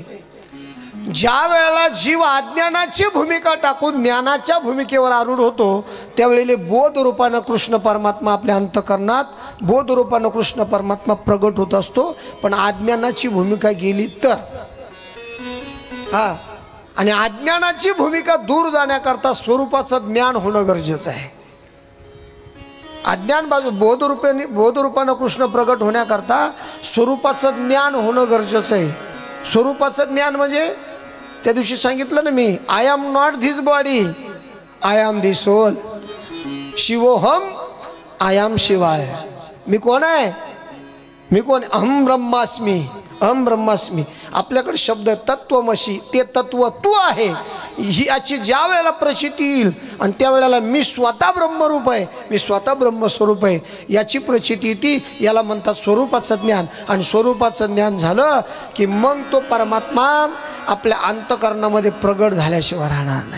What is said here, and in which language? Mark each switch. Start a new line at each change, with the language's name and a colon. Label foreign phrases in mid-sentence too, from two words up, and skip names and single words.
Marathi: ज्या वेळेला जीव अज्ञानाची भूमिका टाकून ज्ञानाच्या भूमिकेवर आरूढ होतो, त्यावेळेला बोध रूपानं कृष्ण परमात्मा आपल्या अंतःकरणात बोध रूपानं कृष्ण परमात्मा प्रगट होत असतो. पण अज्ञानाची भूमिका गेली तर आणि अज्ञानाची भूमिका दूर जाण्याकरता स्वरूपाचं ज्ञान होणं गरजेचं आहे. अज्ञान बाजू बोधरूपानं कृष्ण प्रगट होण्याकरता स्वरूपाचं ज्ञान होणं गरजेचं आहे. स्वरूपाचं ज्ञान म्हणजे त्या दिवशी सांगितलं ना मी,
English: I am not this body, I am the soul. शिवोहम, I am शिवाय.
Marathi: मी कोण आहे? मी कोण?
Sanskrit: अहम ब्रह्मास्मी, अहम ब्रह्मास्मी.
Marathi: आपल्याकडे शब्द तत्वमशी, ते तत्व तू आहे. ही याची ज्या वेळेला प्रचिती येईल आणि त्यावेळेला मी स्वतः ब्रह्मरूप आहे, मी स्वतः ब्रह्मस्वरूप आहे, याची प्रचिती येते. याला म्हणतात स्वरूपाचं ज्ञान. आणि स्वरूपाचं ज्ञान झालं की मग तो परमात्मा आपल्या अंतःकरणामध्ये प्रगट झाल्याशिवाय राहणार नाही.